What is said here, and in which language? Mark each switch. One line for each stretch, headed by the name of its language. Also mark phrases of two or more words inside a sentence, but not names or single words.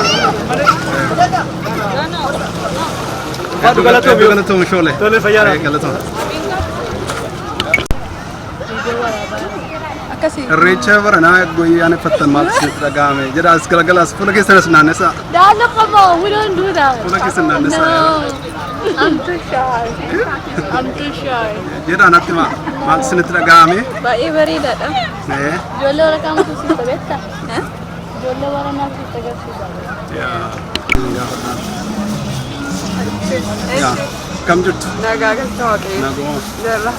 Oromo: galatoomi shoole tole fayyaadha galatoomi irreecha baranaa ayyaaneffattan maal sitti dhaga'ame jedha as galagalas fuula keessanas naannessa
English: we don't do that.
Oromo: fuula keessan naannessa
English: I'm too shy. I'm too shy.
Oromo: jedha natti maal sitti dhaga'ame Baay'ee bareedaadha. Ijoollee warra kaamtu sitti beekta? Ijoollee warra naaf sitti agarsiisa. kam jirtu nagaa galta waaqee nagoo jirra